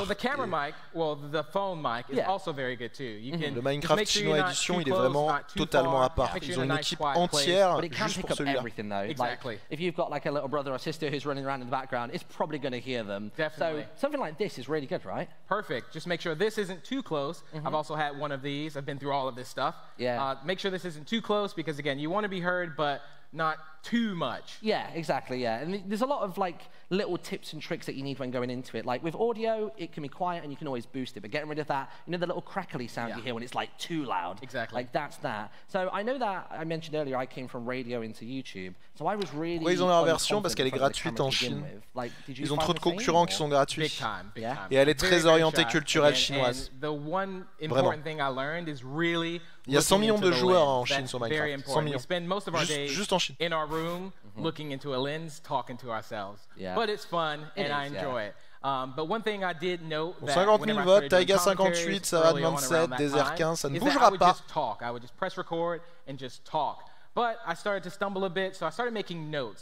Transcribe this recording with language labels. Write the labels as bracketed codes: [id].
[en] So the camera mic, well, the phone mic is also very good too. You can [fr] le Minecraft chinois Edition, il est vraiment totalement à part. Ils ont une équipe entière juste pour celui-là. [en] Exactly. If you've got like a little brother or sister who's running around in the background, it's probably going to hear them. Definitely. So something like this is really good, right? Perfect. Just make sure this isn't too close. I've also had one of these. I've been through all of this stuff. Yeah. Make sure this isn't too close, because again, you want to be heard, but not too much. Yeah, exactly, yeah. And there's a lot of like little tips and tricks that you need when going into it. Like with audio, it can be quiet and you can always boost it, but getting rid of that, you know, the little crackly sound you hear when it's like too loud. Exactly. Like that's that. So I know that I mentioned earlier I came from radio into YouTube. So I was really [fr] ils ont leur version parce qu'elle est gratuite en Chine. [en] Like, [fr] ils ont trop de concurrents qui sont gratuits. [en] Big time. [fr] Et elle est très orientée culturelle chinoise. [en] The one important thing I learned is really [fr] il y a 100 millions de joueurs en Chine sur Minecraft. 100 millions. [en] We spend most of our days [fr] juste en Chine. [en] In our room, looking into a lens, talking to ourselves. But it's fun, and I enjoy it. But one thing I did note that [fr] 50 000 votes, Taiga 58, Savane 27, Desert 15, ça ne bougera pas. [en] I would just press record and just talk. But I started to stumble a bit, so I started making notes.